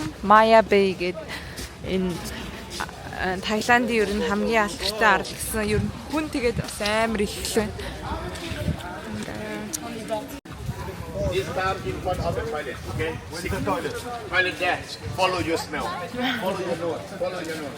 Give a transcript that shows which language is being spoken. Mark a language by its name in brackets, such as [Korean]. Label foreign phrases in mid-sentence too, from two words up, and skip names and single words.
[Mongolian] Maya Bay гэдэг энэ Таиландын ер нь хамгийн алдартай арал гэсэн ер нь хүн тэгээд бас амар их л байна. [English] This car in front of the toilet, okay? See the toilet. Toilet there. Follow your smell. Follow your nose. Follow your nose.